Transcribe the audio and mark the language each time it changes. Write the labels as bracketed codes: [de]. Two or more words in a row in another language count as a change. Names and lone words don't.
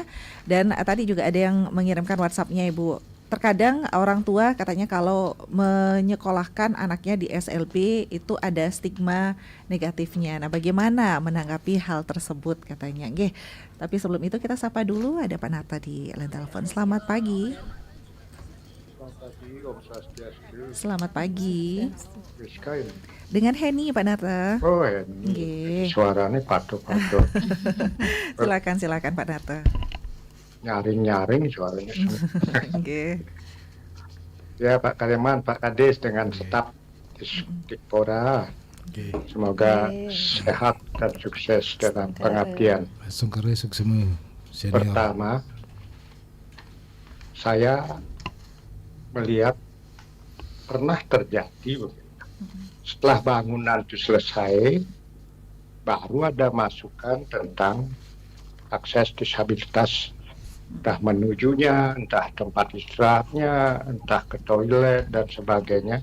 [id] Dan tadi juga ada yang mengirimkan WhatsApp-nya Ibu. Terkadang orang tua katanya kalau menyekolahkan anaknya di SLB itu ada stigma negatifnya. Nah, bagaimana menanggapi hal tersebut katanya? Nggih. Tapi sebelum itu kita sapa dulu, ada Pak Narte di line telepon. Selamat pagi. [ban] Om Swastiastu. [id] Selamat pagi. Rizka ini. Dengan Heni Pak Narte. Oh Heni. Nggih. Suaranya patok-patok. Silakan Pak Narte. Nyaring-nyaring suaranya. Nggih. Ya Pak Karyaman, Pak Kades dengan staf Distrik Pora. Oke. Semoga sehat dan sukses dalam pengabdian. Langsung ke resuk semua senior. Pertama, saya melihat pernah terjadi setelah bangunan itu selesai, baru ada masukan tentang akses disabilitas, entah menujunya, entah tempat istirahatnya, entah ke toilet dan sebagainya.